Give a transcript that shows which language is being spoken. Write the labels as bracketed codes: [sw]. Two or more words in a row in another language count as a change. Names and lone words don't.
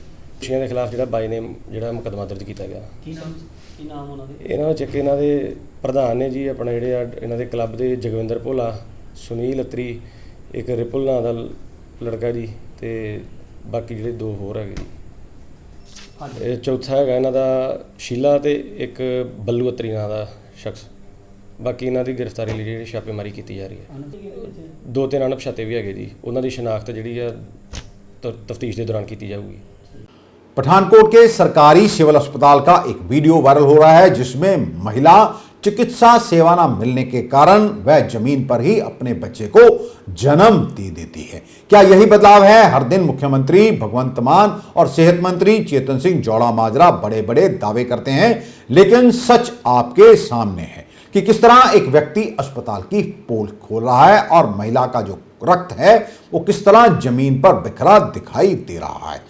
[hi] दोषियों के खिलाफ [pa] जिहड़ा [en] by name [pa] जिहड़ा [hi] मुकदमा दर्ज किया गया। [pa] ਇਨ੍ਹਾਂ ਵਿਚ ਇਨ੍ਹਾਂ ਦੇ ਪ੍ਰਧਾਨ ਨੇ ਜੀ ਅਪਣੇ ਜਿਹੜੇ ਇਨ੍ਹਾਂ ਦੇ ਕਲੱਬ ਦੇ ਜਗਵਿੰਦਰ ਭੋਲਾ, ਸੁਨੀਲ ਅਤਰੀ, ਏਕ ਰਿਪੁਲ ਨਾਮ ਦਾ ਲੜਕਾ ਜੀ, ਤੇ ਬਾਕੀ ਜਿਹੜੇ 2 ਹੋਰ ਹੈ ਜੀ। ਇਹ ਚੌਥਾ ਹੈਗਾ ਇਹਨਾਂ ਦਾ ਸ਼ੀਲਾ ਤੇ ਇੱਕ ਬੱਲੂ ਅਤਰੀ ਨਾਂ ਦਾ ਸ਼ਖਸ। ਬਾਕੀ ਇਹਨਾਂ ਦੀ ਗ੍ਰਿਫਤਾਰੀ ਲਈ ਜਿਹੜੀ ਛਾਪੇਮਾਰੀ ਕੀਤੀ ਜਾ ਰਹੀ ਹੈ। 2-3 ਅਣਪਛਾਤੇ ਵੀ ਹੈਗੇ ਜੀ, ਉਹਨਾਂ ਦੀ ਸ਼ਨਾਖਤ ਜਿਹੜੀ ਆ ਤਫਤੀਸ਼ ਦੇ ਦੌਰਾਨ ਕੀਤੀ ਜਾਊਗੀ। [hi] पठानकोट के सरकारी सिविल अस्पताल का एक वीडियो वायरल हो रहा है जिसमें महिला चिकित्सा सेवा न मिलने के कारण वह जमीन पर ही अपने बच्चे को जन्म दे देती है। क्या यही बदलाव है? हर दिन मुख्यमंत्री भगवंत मान और सेहत मंत्री चेतन सिंह जौड़ा माजरा बड़े बड़े दावे करते हैं, लेकिन सच आपके सामने है कि किस तरह एक व्यक्ति अस्पताल की पोल खोल रहा है और महिला का जो रक्त है वो किस तरह जमीन पर बिखरा दिखाई दे रहा है।